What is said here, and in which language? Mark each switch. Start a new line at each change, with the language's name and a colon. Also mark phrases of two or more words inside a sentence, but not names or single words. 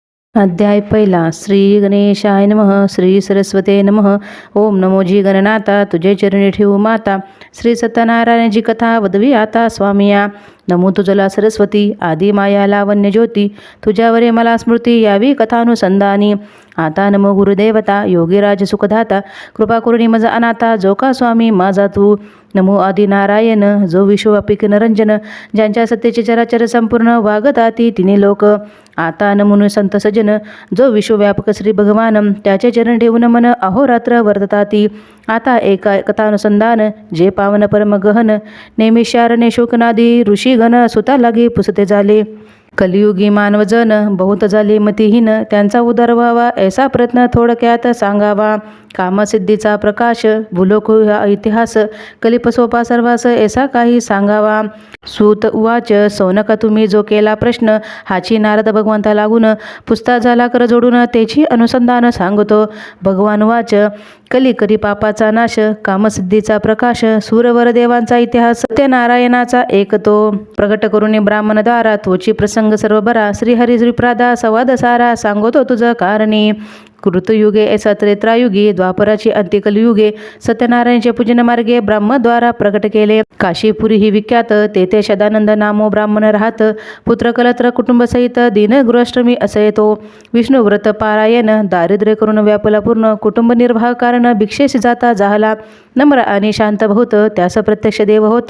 Marathi: अध्याय पहिला.
Sanskrit: श्री गणेशाय नमः. श्री सरस्वते नमः.
Marathi: ओम नमो जी गणनाथा, तुझे चरणी ठेवू माता. श्री सत्यनारायणाची कथा वदवी आता स्वामिया. नमो तुझला सरस्वती, आदि माया लावण्य ज्योती. तुझ्यावरे मला स्मृती यावी कथानुसंधानी. आता नमो गुरुदेवता, योगीराज सुखदाता. कृपा करुणी मज अनाथा, जो का स्वामी माझा तू. नमो आदि नारायण, जो विश्वव्यापिक नरंजन. ज्यांच्या सत्तेचे चराचर संपूर्ण वागताती तिने लोक. आता नमून संत सजन, जो विश्वव्यापक श्री भगवान. त्याचे चरण ठेवून मन अहोरात्र वर्तताती. आता एका कथानुसंधान, जे पावन परम गहन. नेमिषारणे शोकनादी ऋषीगण, सुता लागे पुसते झाले. कलियुगी मानवजन, बहुत झाले मतिहीन. त्यांचा उद्धार व्हावा ऐसा प्रयत्न थोडक्यात सांगावा. कामसिद्धीचा प्रकाश, भूलोक हा इतिहास. कलिपसोपा सर्वास ऐसा काही सांगावा.
Sanskrit: सूत उवाच,
Marathi: सौनका तुम्ही जो केला प्रश्न. हाची नारद भगवंता लागून. पुसता झाला कर जोडून, त्याची अनुसंधान सांगतो.
Sanskrit: भगवान वाच,
Marathi: कली करी पापाचा नाश. कामसिद्धीचा प्रकाश, सूरवर देवांचा इतिहास. सत्यनारायणाचा एक तो. प्रगट करून ब्राह्मणद्वारा, तोची प्रसंग सर्व बरा. श्रीहरी श्रीप्रादा संवाद सारा, सांगतो तुझं कारणी. कृतयुगे ऐसा त्रेत्रायुगे, द्वापराची अंत्यकलयुगे. सत्यनारायणचे पूजन मार्गे ब्रह्मद्वारा प्रकट केले. काशीपुरी ही विख्यात, तेथे सदानंद नामो ब्राह्मण राहत. पुत्र कलत्र कुटुंबसहित, दीनगृहाश्रमी असे तो. विष्णू व्रत पारायण, दारिद्र्य करून व्यापला पूर्ण. कुटुंब निर्वाह कारण, भिक्षेस जाता जाहला. नम्र आणि शांत बहुत, त्यास प्रत्यक्ष देव होत.